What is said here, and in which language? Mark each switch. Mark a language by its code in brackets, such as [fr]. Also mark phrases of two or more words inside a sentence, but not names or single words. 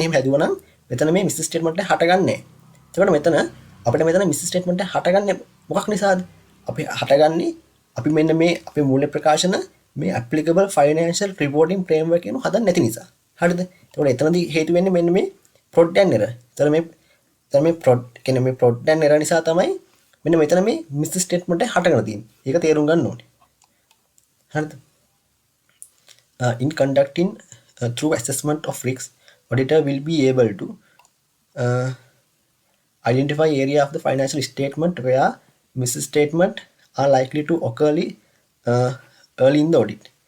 [si] එහෙම හැදුවා නම් මෙතන මේ මිස් ස්ටේට්මන්ට් එක හටගන්නේ නැහැ. ඒකට මෙතන අපිට මෙතන මිස් ස්ටේට්මන්ට් එක හටගන්නේ මොකක් නිසාද? අපි හටගන්නේ අපි මෙන්න මේ අපේ මූල්‍ය ප්‍රකාශන මේ [en] applicable financial reporting framework [si] එක හදන්න නැති නිසා. හරිද? ඒකට එතනදී හේතු වෙන්නේ මෙන්න මේ [en] fraud and error. [si] ඒතර මේ fraud කියන්නේ මේ [en] fraud and error [si] නිසා තමයි මෙන්න මෙතන මේ මිස් ස්ටේට්මන්ට් එක හටගෙන තියෙන්නේ. ඒක තේරුම් ගන්න ඕනේ. හරිද? [en] In conducting through assessment of risks, auditor will be able to identify area of the financial statement where misstatement are likely to occur early in the audit.